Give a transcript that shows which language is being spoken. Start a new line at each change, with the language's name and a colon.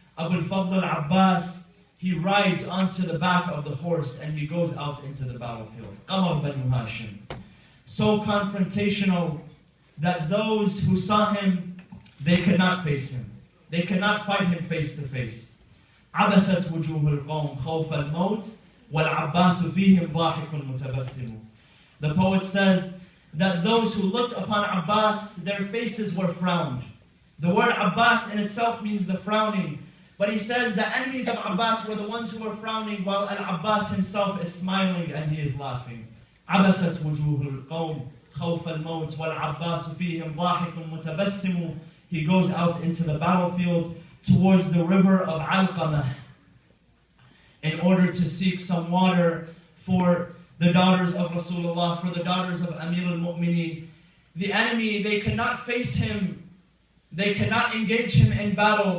English: Abu al-Fadl al-Abbas, he rides onto the back of the horse and he goes out into the battlefield. Qamar Banu Hashim. So confrontational that those who saw him, they could not face him. They could not fight him face to face.
Arabic: عبست وجوه القوم خوف الموت والعباس فيهم ضاحك متبسم.
English: The poet says that those who looked upon Abbas, their faces were frowned. The word Abbas in itself means the frowning. But he says the enemies of Abbas were the ones who were frowning, while Al-Abbas himself is smiling and he is laughing.
Arabic: عبست وجوه القوم خوف الموت والعباس فيهم ضاحك متبسم.
English: He goes out into the battlefield towards the river of Alqamah in order to seek some water for the daughters of Rasulullah, for the daughters of Amir al-Mu'mineen. The enemy, they cannot face him. They cannot engage him in battle.